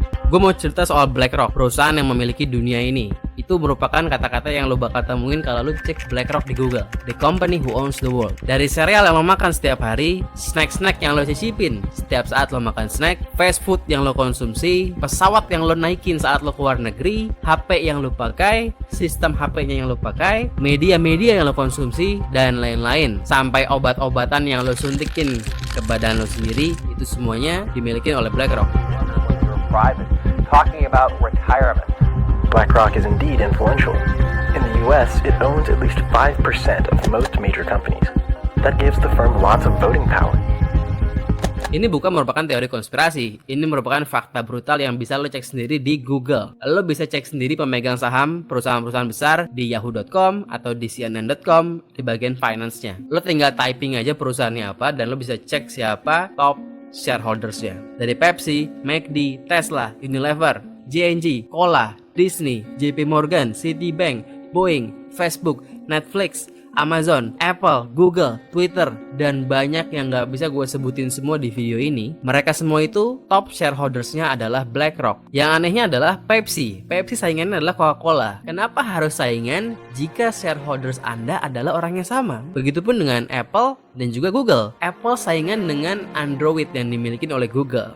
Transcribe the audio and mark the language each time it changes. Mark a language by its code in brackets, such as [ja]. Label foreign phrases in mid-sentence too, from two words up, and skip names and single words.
[id] Gue mau cerita soal BlackRock, perusahaan yang memiliki dunia ini. Itu merupakan kata-kata yang lo bakal temuin kalau lo cek BlackRock di Google. [en] The company who owns the world. [id] Dari cereal yang lo makan setiap hari, snack-snack yang lo cicipin setiap saat lo makan snack, [en] fast food [id] yang lo konsumsi, pesawat yang lo naikin saat lo keluar negeri, HP yang lo pakai, sistem HP-nya yang lo pakai, media-media yang lo konsumsi, dan lain-lain. Sampai obat-obatan yang lo suntikin ke badan lo sendiri, itu semuanya dimiliki oleh BlackRock. [en] Private, talking about retirement. BlackRock is indeed influential. In the US, it owns at least 5% of most major companies. That gives the firm lots of voting power. [id] Ini bukan merupakan teori konspirasi. Ini merupakan fakta brutal yang bisa lo cek sendiri di Google. Lo bisa cek sendiri pemegang saham perusahaan-perusahaan besar di yahoo.com atau di cnn.com di bagian finance-nya. Lo tinggal typing aja perusahaannya apa dan lo bisa cek siapa [en] top shareholders- [id] nya. Dari Pepsi, McD, Tesla, Unilever, J&J, Cola, Disney, JP Morgan, Citibank, Boeing, Facebook, Netflix, Amazon, Apple, Google, Twitter, dan banyak yang gak bisa gue sebutin semua di video ini. Mereka semua itu [en] top shareholdersnya [id] adalah BlackRock. Yang anehnya adalah Pepsi. Pepsi saingannya adalah Coca-Cola. Kenapa harus saingan jika shareholders Anda adalah orang yang sama? Begitupun dengan Apple dan juga Google. Apple saingan dengan Android yang dimiliki oleh Google.